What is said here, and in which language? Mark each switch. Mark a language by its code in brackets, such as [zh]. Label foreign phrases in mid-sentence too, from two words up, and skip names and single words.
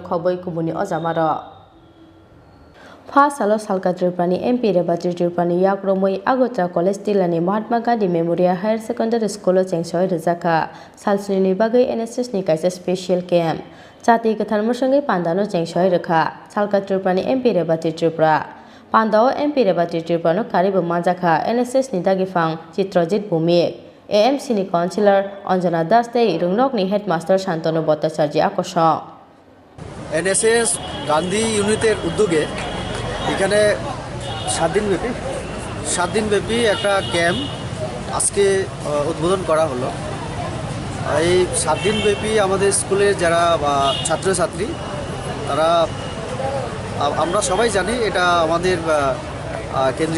[trp] Khoboi Kumuni Ozamaro Fasalo Salka Tripurani MP Rebati Tripurani Yakromoi Agotra College Tilani Mahatma Gandhi Memorial Higher Secondary School Chengsoi Rizaka Salsini Bagai NSS ni kaisa [en] Special Camp [trp] Jati Kathar Musangai Pandano Chengsoi Rikha Salka Tripurani MP Rebati Tripura Pando MP Rebati Tripura no Karibo Manjakha NSS ni Dagi Phang Chitrojit Bumik AMC ni Councillor Anjana Das tei Rungnok ni Headmaster Shantanu Bhattacharya Akosho [bn] NSS গান্ধী ইউনিটের উদ্যোগে এখানে 7 দিনব্যাপী একটা ক্যাম্প আজকে উদ্বোধন করা হলো এই 7 দিনব্যাপী আমাদের স্কুলের যারা ছাত্রছাত্রী তারা আমরা সবাই জানি এটা আমাদের কেন্দ্রীয়